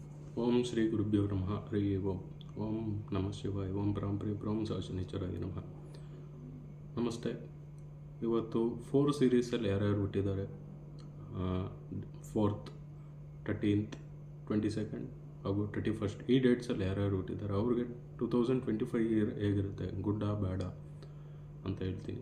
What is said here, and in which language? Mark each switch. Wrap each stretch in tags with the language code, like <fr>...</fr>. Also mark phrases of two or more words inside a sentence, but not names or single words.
<sa>ಓಂ ಶ್ರೀ ಗುರುಭ್ಯೋ ನಮಃ ಹರಿ ಓಂ. ಓಂ ನಮಃ ಶಿವಾಯ. ಓಂ ಪರಂಪರೆ ಬ್ರಹ್ಮ ಶನಿಚರಾಯ ನಮಃ. ನಮಸ್ತೆ.</sa> <kn>ಇವತ್ತು 4 ಸೀರೀಸಲ್ಲಿ ಯಾರ್ಯಾರು ಹುಟ್ಟಿದ್ದಾರೆ, 4th, 13th, 22nd ಹಾಗೂ 31st ಈ ಡೇಟ್ಸಲ್ಲಿ ಯಾರ್ಯಾರು ಹುಟ್ಟಿದ್ದಾರೆ ಅವ್ರಿಗೆ 2025 ಇಯರ್ ಹೇಗಿರುತ್ತೆ,</kn> <en>good bad</en> <kn>ಅಂತ ಹೇಳ್ತೀನಿ.</kn>